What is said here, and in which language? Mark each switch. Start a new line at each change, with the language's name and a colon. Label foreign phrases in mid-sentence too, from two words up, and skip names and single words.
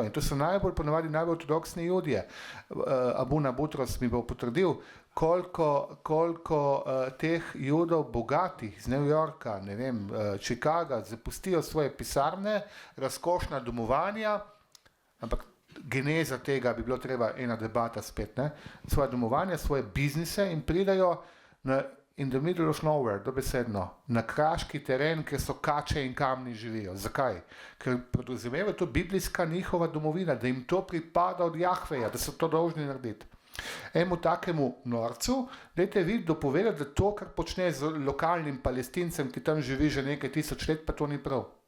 Slovenian: In to so ponavadi najbolj ortodoksni Judje. Abuna Butros mi bo potrdil, koliko teh Judov bogatih iz New Yorka, ne vem, Chicaga, zapustijo svoje pisarne, razkošna domovanja, ampak geneza tega bi bilo treba ena debata spet, ne? Svoje domovanja, svoje biznise in pridajo
English: in the middle of nowhere,
Slovenian: dobesedno, na kraški teren, kjer so kače in kamni živijo. Zakaj? Ker podrazumevajo to biblijska njihova domovina, da jim to pripada od Jahveja, da so to dolžni narediti. Enemu takemu norcu, dajte vi dopovedati, da to, kar počne z lokalnim Palestincem, ki tam živi že nekaj tisoč let, pa to ni prav.